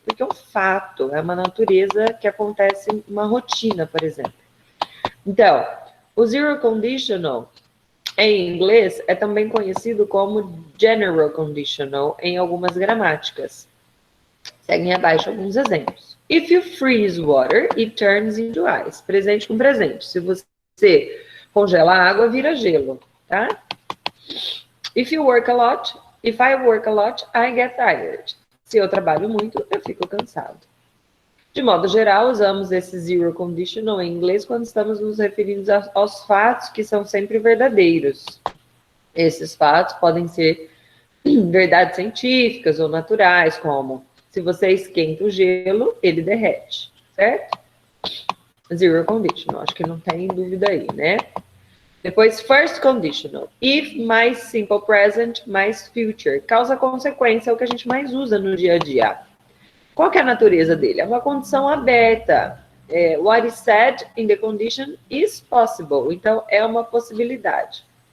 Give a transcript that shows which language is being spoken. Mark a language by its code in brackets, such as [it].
[pt] Porque é um fato, é uma natureza que acontece em uma rotina, por exemplo. Então, o zero conditional, em inglês, é também conhecido como general conditional em algumas gramáticas. Seguem abaixo alguns exemplos. [en] If you freeze water, it turns into ice. [pt] Presente com presente. Se você congela a água, vira gelo, tá? [en] If you work a lot, if I work a lot, I get tired. [pt] Se eu trabalho muito, eu fico cansado. De modo geral, usamos esse zero conditional em inglês quando estamos nos referindo aos fatos que são sempre verdadeiros. Esses fatos podem ser verdades científicas ou naturais, como se você esquenta o gelo, ele derrete, certo? Zero conditional, acho que não tem dúvida aí, né? Depois, first conditional. If mais simple present mais future. Causa consequência é o que a gente mais usa no dia a dia. Qual que é a natureza dele? É uma condição aberta. [en] What is said in the condition is possible. [pt] Então, é uma possibilidade.